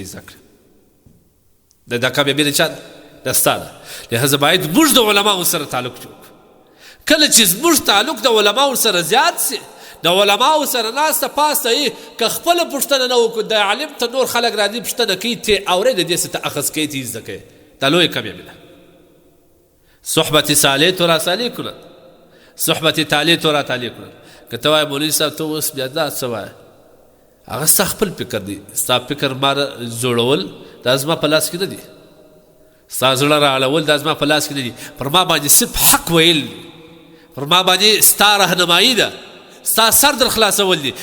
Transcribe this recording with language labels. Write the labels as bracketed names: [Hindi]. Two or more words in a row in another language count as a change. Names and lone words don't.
[Pashto] یې زده کړه دا کامیابي د چا ده دا ستا ده لهذا باید موږ د علماو سره تعلق جوړ کړو کله چې زموږ تعلق د علماو سره زیات سي د علماو سره ناسته پاسته یې که خپله پوښتنه نه وکړو د عالم ته نور خلک راځي پوښتنه کوي ته اورې د دې څه ته اخذ کوي ته یې زده کوې دا لویه کامیابي ده [Persian] صحبت صالح تو را صالح کړل، صحبت طالح تو را طالح کړل. [Pashto] که ته وایې مولوي صاحب ته اوس بیا دا څه وایې، هغه ستا خپل فکر دی. ستا فکر ما جوړول دا زما په لاس کې نه دي، ستا زړه را اړول دا زما په لاس کې نه دي. پر ما باندې صرف حق ویل دي، پر ما باندې ستا رهنمایي ده، ستا سر در خلاصول دي.